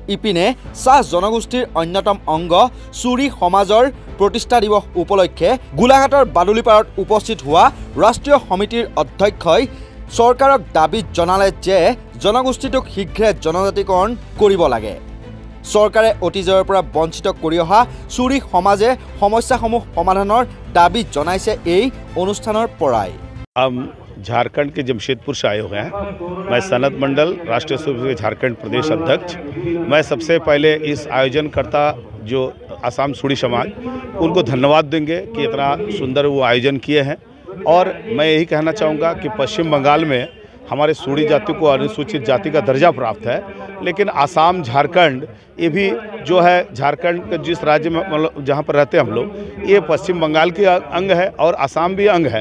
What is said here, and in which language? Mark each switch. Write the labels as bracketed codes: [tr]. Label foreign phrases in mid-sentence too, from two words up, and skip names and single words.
[as] ইপিনে চাহ জনগোষ্ঠীৰ অন্যতম অংগ চুৰি সমাজৰ প্ৰতিষ্ঠা দিৱস উপলক্ষে গোলাঘাটৰ বাদুলিপাৰত উপস্থিত হোৱা ৰাষ্ট্ৰীয় সমিতিৰ অধ্যক্ষই চৰকাৰক দাবী জনালে যে জনগোষ্ঠীটোক শীঘ্ৰে জনজাতিকৰণ কৰিব লাগে। চৰকাৰে অতীজৰ পৰা বঞ্চিত কৰি অহা চুৰি সমাজে সমস্যাসমূহ সমাধানৰ দাবী জনাইছে এই অনুষ্ঠানৰ পৰাই। [hi] हम झारखंड के जमशेदपुर से आए हुए हैं। मैं सनत मंडल राष्ट्रीय स्वयंसेवक झारखंड प्रदेश अध्यक्ष। मैं सबसे पहले इस आयोजनकर्ता जो आसाम सूड़ी समाज उनको धन्यवाद देंगे कि इतना सुंदर वो आयोजन किए हैं। और मैं यही कहना चाहूँगा कि पश्चिम बंगाल में हमारे सूड़ी जाति को अनुसूचित जाति का दर्जा प्राप्त है, लेकिन आसाम झारखंड ये भी जो है झारखंड के जिस राज्य में मतलब जहाँ पर रहते हैं हम लोग, ये पश्चिम बंगाल के अंग है और आसाम भी अंग है।